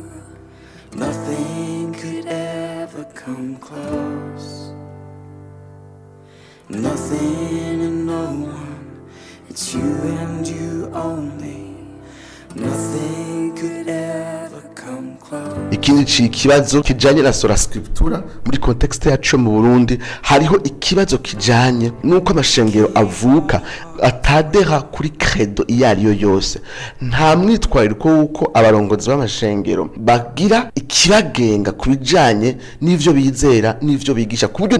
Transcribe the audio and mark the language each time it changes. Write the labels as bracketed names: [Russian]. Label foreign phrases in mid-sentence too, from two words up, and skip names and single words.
[English] Nothing could ever come close. Nothing and no one, it's you and you only. Nothing could ever come close. [Rundi] Ikindi kibazo kijanye na [Latin] Sola Scriptura [Rundi] muri context yacu mu Burundi hariho ikibazo kijanye nuko amashengero avuka atadera kuri credo iyariyo yose. Nta mwitwarire ko uko abarongozi b'amashengero bagira ikibagenga kubijanye n'ivyo bizera n'ivyo bigisha kuburyo